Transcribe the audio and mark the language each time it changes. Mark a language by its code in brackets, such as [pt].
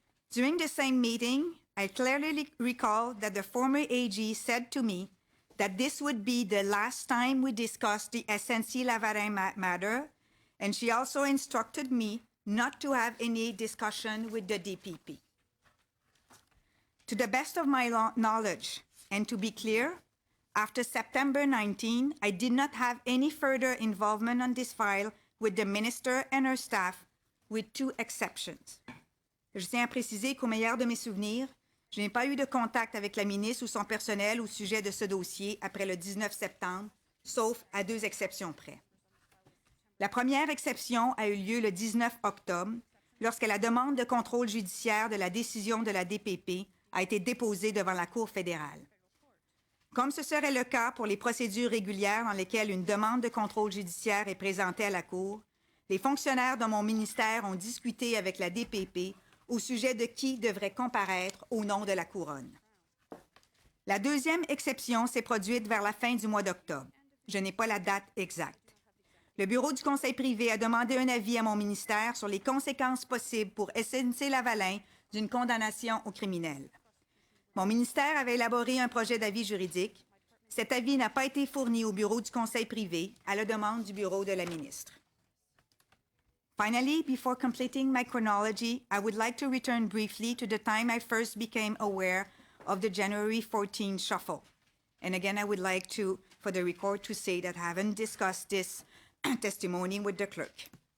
[en] During the same meeting, I clearly recall that the former AG said to me that this would be the last time we discussed the SNC-Lavalin matter, and she also instructed me not to have any discussion with the DPP. To the best of my knowledge, and to be clear, after September 19, I did not have any further involvement on this file with the minister and her staff, with two exceptions. [fr] Je tiens à préciser qu'au meilleur de mes souvenirs, je n'ai pas eu de contact avec la ministre ou son personnel au sujet de ce dossier après le 19 septembre, sauf à deux exceptions près. La première exception a eu lieu le 19 octobre, lorsque la demande de contrôle judiciaire de la décision de la DPP a été déposée devant la Cour fédérale. Comme ce serait le cas pour les procédures régulières dans lesquelles une demande de contrôle judiciaire est présentée à la Cour, les fonctionnaires de mon ministère ont discuté avec la DPP au sujet de qui devrait comparaître au nom de la Couronne. La deuxième exception s'est produite vers la fin du mois d'octobre. Je n'ai pas la date exacte. Le bureau du Conseil privé a demandé un avis à mon ministère sur les conséquences possibles pour SNC-Lavalin d'une condamnation au criminel. Mon ministère avait élaboré un projet d'avis juridique. Cet avis n'a pas été fourni au bureau du Conseil privé à la demande du bureau de la ministre. [en] Finally, before completing my chronology, I would like to return briefly to the time I first became aware of the January 14 shuffle. And again, I would like to, for the record, to say that I haven't discussed this testimony with the clerk.